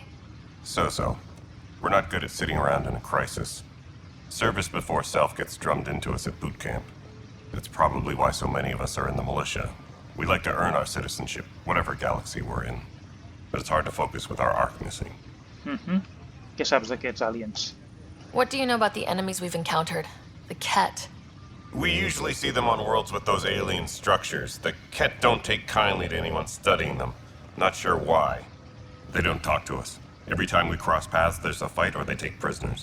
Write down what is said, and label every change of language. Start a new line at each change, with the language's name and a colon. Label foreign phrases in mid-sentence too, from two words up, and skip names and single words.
English: So. We're not good at sitting around in a crisis. Service before self gets drummed into us at boot camp. That's probably why so many of us are in the militia. We like to earn our citizenship, whatever galaxy we're in. But it's hard to focus with our arc missing.
Catalan: Què saps d'aquests aliens?
English: What do you know about the enemies we've encountered? The Ket. We usually see them on worlds with those alien structures. The Ket don't take kindly to anyone studying them. Not sure why. They don't talk to us. Every time we cross paths, there's a fight or they take prisoners.